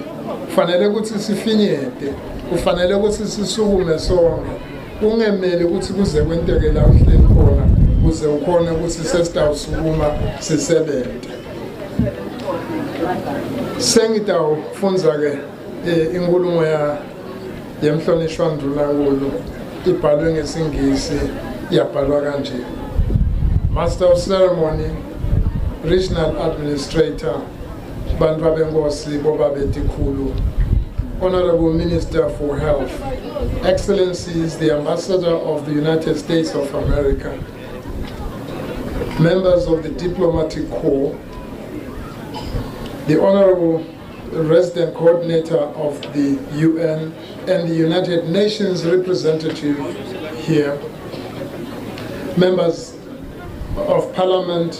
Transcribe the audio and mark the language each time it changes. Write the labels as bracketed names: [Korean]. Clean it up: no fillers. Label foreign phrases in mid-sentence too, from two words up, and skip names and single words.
[Swati] Kufanele ukuthi sifinyete, kufanele ukuthi sisukume sonke, kungemeli ukuthi kuze kwenteke la uhleli khona kuze ukhona ukuthi sesitawusukuma sisebenze. Sengitawufunza-ke inkulumo yemhlonishwa Ndlunankulu ibhalwe ngesingisi, yabhalwa kanje. [English] Master of Ceremony, Regional Administrator, [Swati] bantu abenkosi bobabetikhulu, [English] Honourable Minister for Health, Excellencies, the Ambassador of the United States of America, members of the Diplomatic Corps, the Honourable Resident Coordinator of the UN and the United Nations representative here, members of Parliament